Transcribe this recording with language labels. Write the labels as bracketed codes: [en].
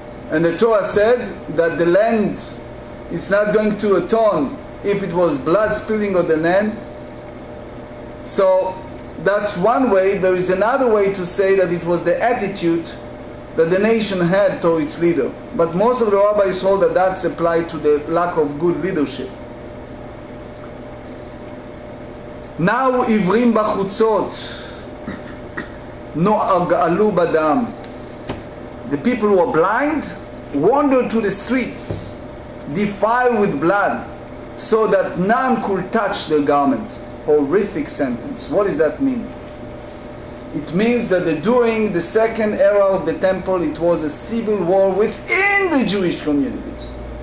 [en] And the Torah said that the land is not going to atone if it was blood spilling on the land. So that's one way. There is another way to say that it was the attitude that the nation had toward its leader. But most of the rabbis hold that that's applied to the lack of good leadership. [he] Now עיוורים בחוצות נועלו בדם. [en] The people who are blind wandered to the streets, defiled with blood, so that none could touch their garments. Horrific sentence. What does that mean? It means that during the second era of the temple, it was a civil war within the Jewish communities.